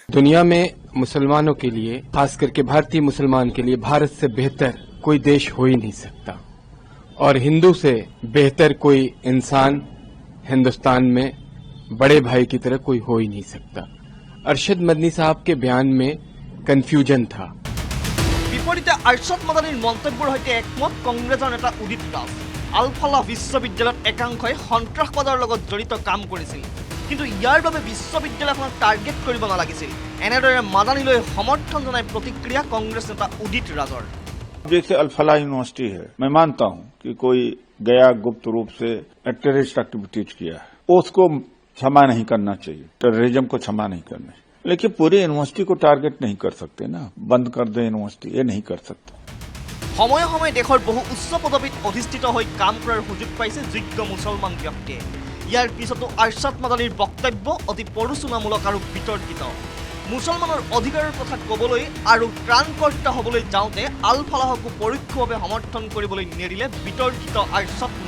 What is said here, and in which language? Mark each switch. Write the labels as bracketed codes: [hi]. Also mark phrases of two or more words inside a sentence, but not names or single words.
[hi] दुनिया में मुसलमानों के लिए, खास करके भारतीय मुसलमान के लिए, भारत से बेहतर कोई देश हो ही नहीं सकता, और हिंदू से बेहतर कोई इंसान हिंदुस्तान में बड़े भाई की तरह कोई हो ही नहीं सकता। अरशद मदनी साहब के बयान में कन्फ्यूजन था। [as] বিপৰীতে আৰছাদ মাদানীৰ মন্তব্যৰ সৈতে একমত কংগ্ৰেছৰ নেতা উদিত দাস। আল-ফালাহ বিশ্ববিদ্যালয়ত একাংশই সন্ত্ৰাসবাদৰ লগত জড়িত কাম কৰিছিল, কিন্তু ইয়াৰ বাবে বিশ্ববিদ্যালয়খনক টাৰ্গেট কৰিব নালাগিছিল। এনেদৰে মাদানীলৈ সমৰ্থন জনাই প্ৰতিক্ৰিয়া কংগ্ৰেছ নেতা উদিত ৰাজৰ। [hi] जैसे अल-फलाह यूनिवर्सिटी है, मैं मानता हूं कि कोई गया गुप्त रूप से [en] terrorist activities [hi] किया है, उसको क्षमा नहीं करना चाहिए, टेररिज्म को क्षमा नहीं करना चाहिए, लेकिन पूरी यूनिवर्सिटी को टारगेट नहीं कर सकते ना, बंद कर दे यूनिवर्सिटी, ये नहीं कर सकते। [as] সময়ে সময়ে দেশৰ বহু উচ্চ পদবীত অধিষ্ঠিত হৈ কাম কৰাৰ সুযোগ পাইছে যোগ্য মুছলমান ব্যক্তিয়ে। ইয়াৰ পিছতো আৰছাদ মাদানীৰ বক্তব্য অতি প্ৰৰোচনামূলক আৰু বিতৰ্কিত। মুছলমানৰ অধিকাৰৰ কথা ক'বলৈ আৰু ত্ৰাণকৰ্তা হ'বলৈ যাওঁতে আল-ফালাহকো পৰোক্ষভাৱে সমৰ্থন কৰিবলৈ নেৰিলে বিতৰ্কিত আৰছাদ মাদানীয়ে।